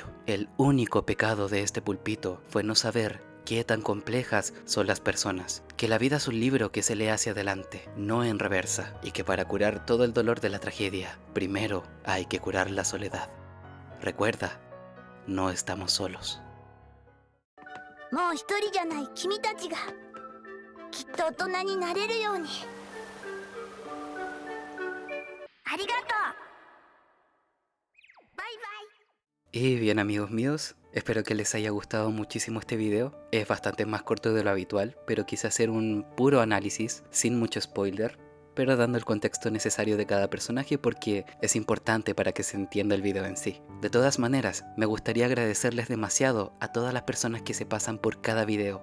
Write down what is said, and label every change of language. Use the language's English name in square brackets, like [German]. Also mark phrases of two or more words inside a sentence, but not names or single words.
[Spanish] El único pecado de este pulpito fue no saber qué tan complejas son las personas, que la vida es un libro que se lee hacia adelante, no en reversa, y que para curar todo el dolor de la tragedia, primero hay que curar la soledad. Recuerda, no estamos solos. [Japanese] もう一人じゃない君たちがきっと大人になれるように。ありがとう。バイバイ。 [Spanish] Y bien, amigos míos, espero que les haya gustado muchísimo este video. Es bastante más corto de lo habitual, pero quise hacer un puro análisis sin mucho spoiler, pero dando el contexto necesario de cada personaje porque es importante para que se entienda el video en sí. De todas maneras, me gustaría agradecerles demasiado a todas las personas que se pasan por cada video.